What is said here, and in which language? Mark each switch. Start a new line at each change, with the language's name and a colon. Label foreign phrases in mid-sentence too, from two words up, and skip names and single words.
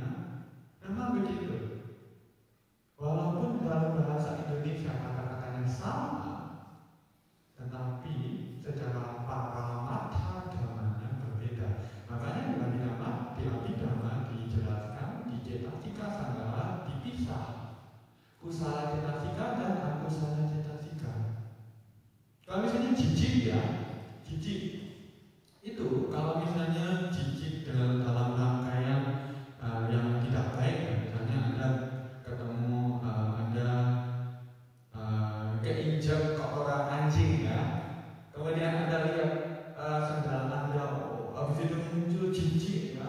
Indonesian: Memang begitu. Walaupun dalam bahasa Indonesia kata-katanya sama, tetapi secara
Pali: paramatha dhamanya
Indonesian: berbeda. Makanya di Abhidhamma dijelaskan di
Pali: cetasika sanggara
Indonesian: dipisah,
Pali: kusala cetasika
Indonesian: dan
Pali: akusala cetasika.
Indonesian: Kalau misalnya jijik, ya, jijik itu kalau misalnya jijik dalam rangkaian yang tidak baik, misalnya Anda ketemu keinjak kotoran anjing, ya, kemudian Anda lihat sandal Anda, habis itu muncul jijik, ya.